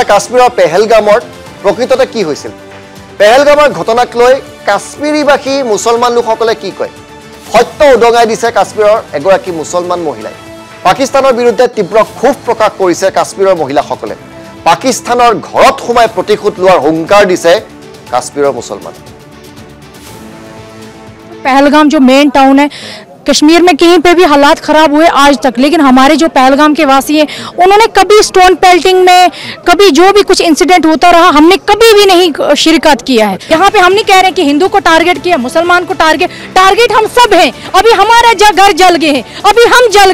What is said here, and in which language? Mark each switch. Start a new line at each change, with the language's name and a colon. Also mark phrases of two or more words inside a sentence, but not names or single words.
Assamese: কাশ্মীৰৰ পেহেলগামৰ প্ৰকৃততে কি হৈছিল পেহেলগামৰ ঘটনাক লৈ কাশ্মীৰীবাসী মুছলমান লোকসকলে কি কয় সত্য উদঙাই দিছে কাশ্মীৰৰ এগৰাকী মুছলমান মহিলাই পাকিস্তানৰ বিৰুদ্ধে তীব্ৰ ক্ষোভ প্ৰকাশ কৰিছে কাশ্মীৰৰ মহিলাসকলে পাকিস্তানৰ ঘৰত সোমাই প্ৰতিশোধ লোৱাৰ হুংকাৰ দিছে কাশ্মীৰৰ মুছলমান
Hindi: पहलगाम जो
English: main town
Hindi: है कश्मीर में कहीं पे भी हालात ख़राब हुए आज तक लेकिन हमारे जो पहलगाम के वासी हैं उन्होंने कभी
English: stone pelting
Hindi: में कभी जो भी कुछ इंसिडेंट होता रहा हमने कभी भी नहीं शिरकत किया है यहाँ पे हम नहीं कह रहे कि हिंदू को टारगेट किया मुसलमान को टारगेट हम सब हैं अभी हमारा घर जल गए हैं अभी हम जल